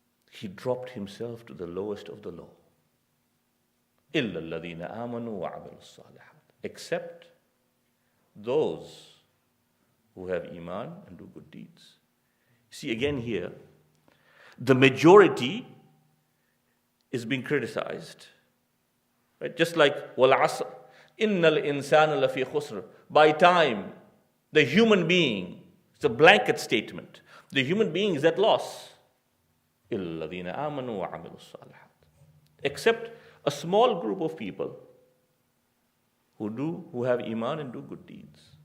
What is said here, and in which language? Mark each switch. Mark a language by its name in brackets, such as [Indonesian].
[English] He dropped himself to the lowest of the low. [Arabic] إِلَّا الَّذِينَ آمَنُوا وَعَمِلُوا الصَّالِحَاتِ, [English] except those who have iman and do good deeds. See, again here, the majority is being criticized. Right? Just like [Arabic] وَالْعَصْرِ إِنَّ الْإِنسَانَ لَفِي خُسْرٍ. [English] By time, the human being, it's a blanket statement. The human being is at loss. [Arabic] إِلَّا الَّذِينَ آمَنُوا وَعَمِلُوا الصَّالِحَاتِ. [English] Except a small group of people who have iman and do good deeds.